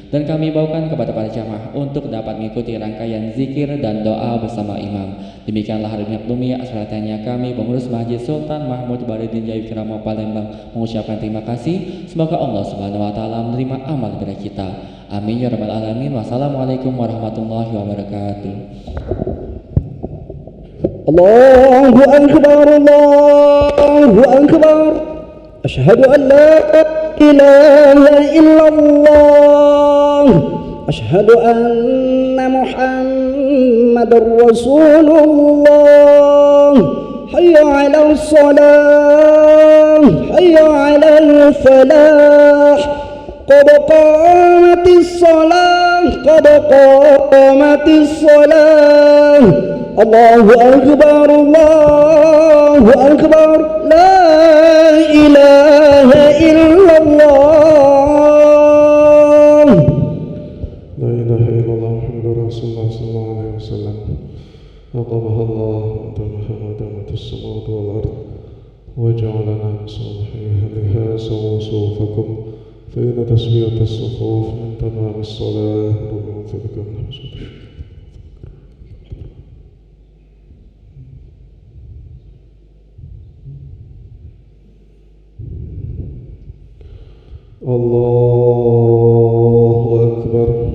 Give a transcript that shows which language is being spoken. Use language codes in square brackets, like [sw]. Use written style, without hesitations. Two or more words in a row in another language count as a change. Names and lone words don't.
[id] Dan kami bawakan kepada para jamaah untuk dapat mengikuti rangkaian zikir dan doa bersama imam. Demikianlah hari maklumi asalatannya kami pengurus Masjid Sultan Mahmud Walidin Jayawikrama, Palembang mengucapkan terima kasih. Semoga [ar] الله سبحانه وتعالى [id] menerima amal ibadah kita. [ar] آمين يا رب العالمين. والسلام عليكم ورحمة الله وبركاته. الله أكبر، الله أكبر. أشهد أن لا إله إلا الله. أشهد أن محمدا رسول الله. حي على الصلاة، حي على الفلاح. قد قامت الصلاة، قد قامت الصلاة. الله أكبر، الله أكبر. لا إله إلا الله. لا إله إلا الله محمد رسول الله صلى الله عليه وسلم. أقامها الله ودامت السماوات والأرض وجعلنا من صالحي أهلها سووا صفوفكم فإن تسوية الصفوف من تمام الصلاة ربنا ذلك من حسن الله أكبر.